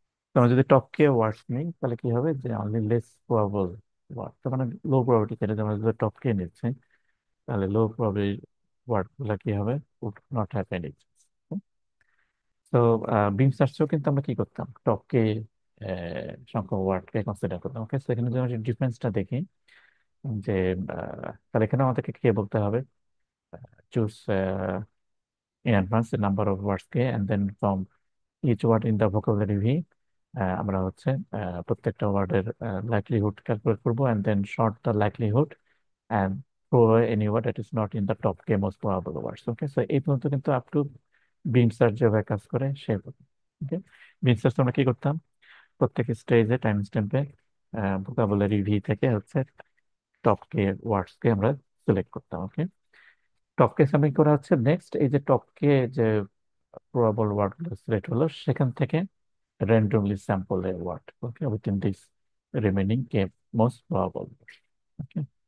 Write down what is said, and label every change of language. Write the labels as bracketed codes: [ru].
[bn] তো আমরা যদি টপ কে ওয়ার্ডস নিই, তাহলে কি হবে যে অনলি লেস প্রবাবল ওয়ার্ড, তার মানে লো প্রবাবিলিটি, যেটা আমরা যদি টপ কে নিচ্ছি, তাহলে লো প্রবাবিলিটি ওয়ার্ড গুলা কি হবে, [en] Would not have any. [bn] তো বিম সার্চেও কিন্তু আমরা কি করতাম, টপ কে সংখ্যক ওয়ার্ডকে কনসিডার করতাম, ওকে। সেখানে যদি আমরা ডিফারেন্সটা দেখি, যে তাহলে এখানে আমাদেরকে কে বলতে হবে, [en] choose in advance the number of words K, and then from each word in the vocabulary V [bn] আমরা হচ্ছে প্রত্যেকটা ওয়ার্ডের লাইকলিহুড ক্যালকুলেট করবো, [en] and then short the likelihood and throw away any word that is not in the top k most probable words, okay। [bn] So এই পর্যন্ত কিন্তু up to beam search যেভাবে কাজ করে সে, ওকে। বিম সার্চ আমরা কি করতাম, প্রত্যেক স্টেজে টাইম স্ট্যাম্পে ভোকাবুলারি ভি থেকে হচ্ছে টপ কে ওয়ার্ডস কে আমরা সিলেক্ট করতাম, ওকে। টপ কে সাবমিট করা হচ্ছে নেক্সট, এই যে টপ কে যে প্রবাবল ওয়ার্ড গুলো সিলেক্ট হলো, সেখান থেকে [en] randomly sample a word, okay, within this remaining k most probable, okay।